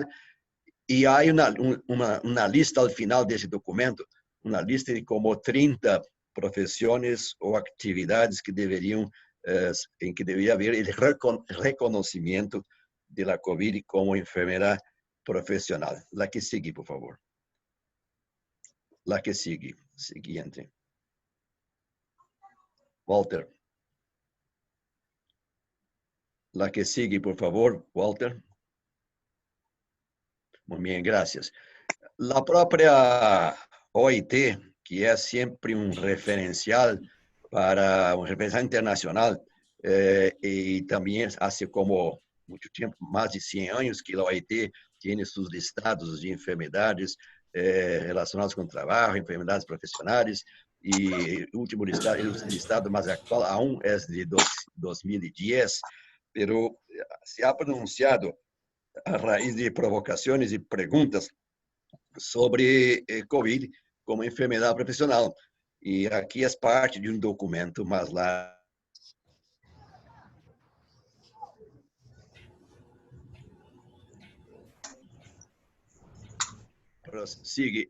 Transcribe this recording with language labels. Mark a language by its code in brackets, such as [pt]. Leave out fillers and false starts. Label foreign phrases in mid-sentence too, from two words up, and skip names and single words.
[pt] E há uma lista ao final desse documento, uma lista de como 30 profissões ou atividades que em que deveria haver o reconhecimento da Covid como enfermedade profissional. [es] La que sigue, por favor. La que sigue. Siguiente. Walter. La que sigue, por favor, Walter. Muy bien, gracias. [pt] La própria OIT, que é sempre referencial para um referencial internacional, e também há como muito tempo, mais de 100 anos, que a OIT tem seus listados de enfermedades relacionadas com o trabalho, enfermedades profissionais, e o último listado mais atual aún é de 2010, [es] pero se ha pronunciado a raíz de [pt] provocações e perguntas sobre COVID como enfermedade profissional. E aqui é parte de um documento mais largo. [es] Sigue.